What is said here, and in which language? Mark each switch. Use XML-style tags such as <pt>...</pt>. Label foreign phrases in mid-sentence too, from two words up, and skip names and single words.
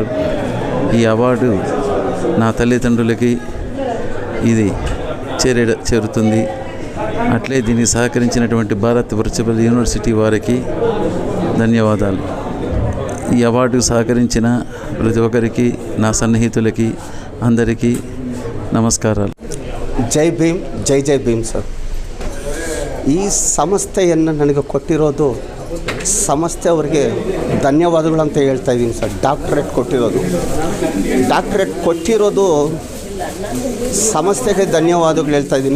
<te>ఈ అవార్డు నా తల్లిదండ్రులకి ఇది చేరుతుంది. అట్లే దీనికి సహకరించినటువంటి భారత్ వర్చువల్ యూనివర్సిటీ వారికి ధన్యవాదాలు. ఈ అవార్డుకు సహకరించిన ప్రతి ఒక్కరికి, నా సన్నిహితులకి అందరికీ నమస్కారాలు.</te> <kn>ಜೈ ಭೀಮ್, ಜೈ ಜೈ ಭೀಮ್ ಸರ್. ಈ ಸಂಸ್ಥೆಯನ್ನು ನನಗೆ ಕೊಟ್ಟಿರೋದು ಸಂಸ್ಥೆ ಅವರಿಗೆ ಧನ್ಯವಾದಗಳು ಅಂತ ಹೇಳ್ತಾ ಇದ್ದೀನಿ ಸರ್. ಡಾಕ್ಟರೇಟ್ ಕೊಟ್ಟಿರೋದು ಸಂಸ್ಥೆಗೆ ಧನ್ಯವಾದಗಳು ಹೇಳ್ತಾ ಇದ್ದೀನಿ.</kn>